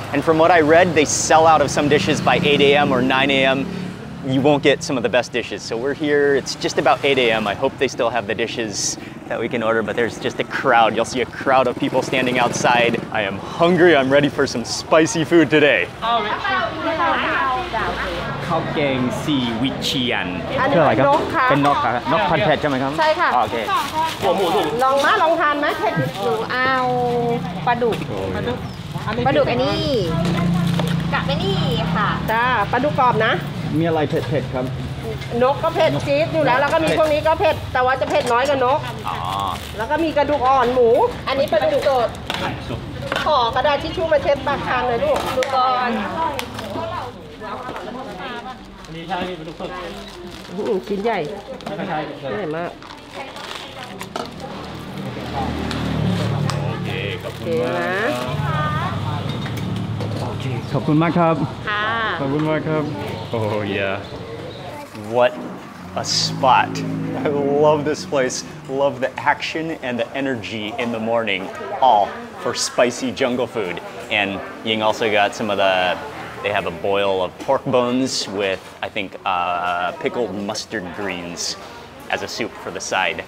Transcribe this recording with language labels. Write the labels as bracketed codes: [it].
[en] And from what I read, they sell out of some dishes by 8 a.m. or 9 a.m. You won't get some of the best dishes. So we're here, it's just about 8 a.m. I hope they still have the dishes that we can order, but there's just a crowd. You'll see a crowd of people standing outside. I am hungry, I'm ready for some spicy food today. [th] Khao gang si wichian. คืออะไรครับเป็นนกครับนกพันธุ์เผ็ดใช่ไหมครับใช่ค่ะโอเคลองทานไหมเผ็ดหนูเอาปลาดุกอันนี้ กับไอ้นี่ค่ะจ้าปลาดุกกรอบนะมีอะไรเผ็ดๆครับนกก็เผ็ดจี๊ดอยู่แล้วแล้วก็มีพวกนี้ก็เผ็ดแต่ว่าจะเผ็ดน้อยกว่านกแล้วก็มีกระดูกอ่อนหมูอันนี้ปลาดุกสดขอกระดาษทิชชู่มาเช็ดปากทางเลยลูกดูก่อน อันนี้ใช่ปลาดุกสดชิ้นใหญ่ใหญ่มากโอเคขอบคุณมากขอบคุณมากครับขอบคุณมากครับ [en] Oh yeah. What a spot. I love this place. Love the action and the energy in the morning, all for spicy jungle food. And Ying also got some of they have a boil of pork bones with, I think, pickled mustard greens as a soup for the side.